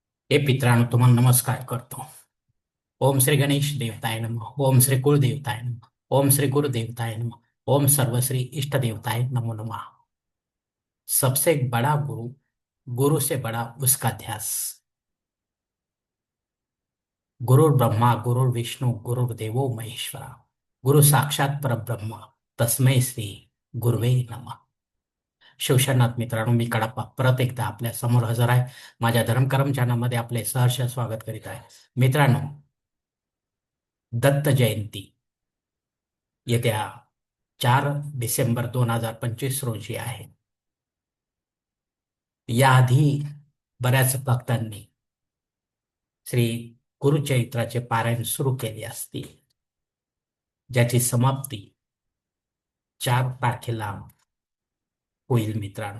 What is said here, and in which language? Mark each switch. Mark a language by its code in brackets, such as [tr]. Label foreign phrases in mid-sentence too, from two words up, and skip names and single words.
[mr] हे पितरांनो तुम्हाला नमस्कार करतो. [sa] ओम श्री गणेश देवताय नमः. ओम श्री कुलदेवताय नमः. ओम श्री गुरुदेवताय नमः. ओम सर्वश्री इष्ट देवताय नमो नमः. [hi] सबसे बड़ा गुरु, गुरु से बड़ा उसका ध्यास. [sa] गुरुर् ब्रह्मा गुरुर्विष्णू गुरुर्देवो महेश्वरा. गुरु साक्षात परब्रह्म तस्मै श्री गुरुवे नमः. [mr] शिवशरणात मित्रांनो, मी कडाप्पा परत एकदा आपल्या समोर हजर आहे. माझ्या धर्मकरम चॅनलमध्ये आपले सहर्ष स्वागत करीत आहे. मित्रांनो, दत्त जयंती येत्या 4 डिसेंबर 2025 रोजी आहे. याआधी बऱ्याच भक्तांनी श्री गुरुचरित्राचे पारायण सुरू केले असतील, ज्याची समाप्ती 4 तारखेला होईल मित्रांनो.